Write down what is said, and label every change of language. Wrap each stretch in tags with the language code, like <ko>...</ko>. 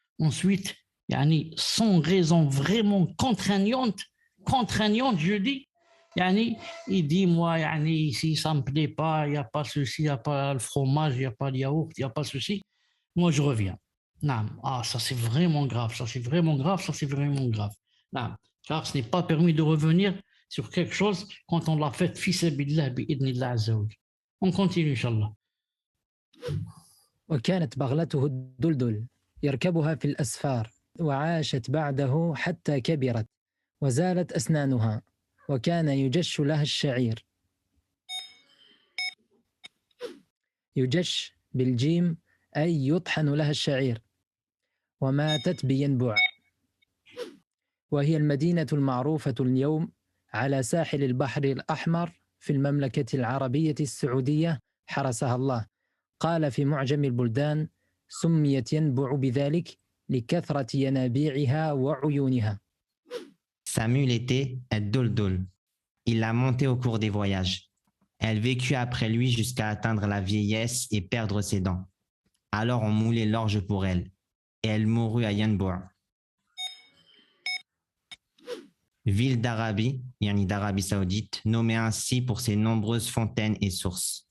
<fr>Ensuite, yani, sans raison vraiment contraignante, je dis, yani, il dit moi, yani, ici ça me plaît pas, il n'y a pas ceci, il n'y a pas le fromage, il n'y a pas le yaourt, il n'y a pas ceci, moi je reviens. Naam. Ah, ça c'est vraiment grave, ça c'est vraiment grave, ça c'est vraiment grave. Naam. Car ce n'est pas permis de revenir sur quelque chose quand on l'a fait</fr> <ar>fi sabilillah bi idnillah azza wa jal.</ar> <fr>On continue, Inch'Allah.</fr> <ar>وكانت بغلته الدلدل يركبها في الأسفار، وعاشت بعده حتى كبرت وزالت أسنانها، وكان يجش لها الشعير. يجش بالجيم أي يطحن لها الشعير. وماتت بينبع، وهي المدينة المعروفة اليوم على ساحل البحر الأحمر في المملكة العربية السعودية حرسها الله. قال في معجم البلدان: سميت ينبع بذلك لكثرة ينابيعها وعيونها.</ar> <fr>Sa mule était Ad-Duldul. Il l'a montée au cours des voyages. Elle vécut après lui jusqu'à atteindre la vieillesse et perdre ses dents. Alors on moulait l'orge pour elle, et elle mourut à Yanbu', ville d'Arabie, yani d'Arabie Saoudite, nommée ainsi pour ses nombreuses fontaines et sources.</fr>